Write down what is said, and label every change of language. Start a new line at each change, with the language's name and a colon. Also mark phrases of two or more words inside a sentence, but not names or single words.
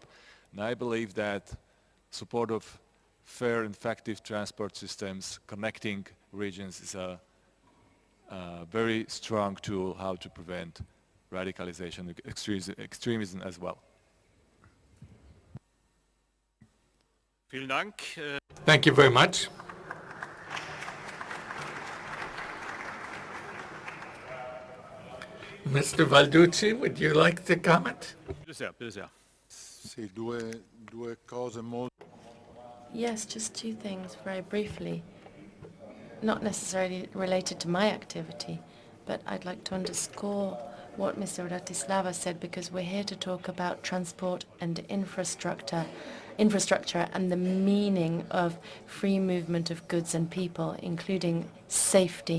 English: And I believe that support of fair and effective transport systems connecting regions is a very strong tool how to prevent radicalization, extremism as well.
German: Vielen Dank.
English: Thank you very much. Mr. Valducci, would you like to comment?
German: Bitte sehr, bitte sehr.
Italian: Sì, due cose molto...
English: Yes, just two things very briefly. Not necessarily related to my activity, but I'd like to underscore what Mr. Bratislava said, because we're here to talk about transport and infrastructure and the meaning of free movement of goods and people, including safety.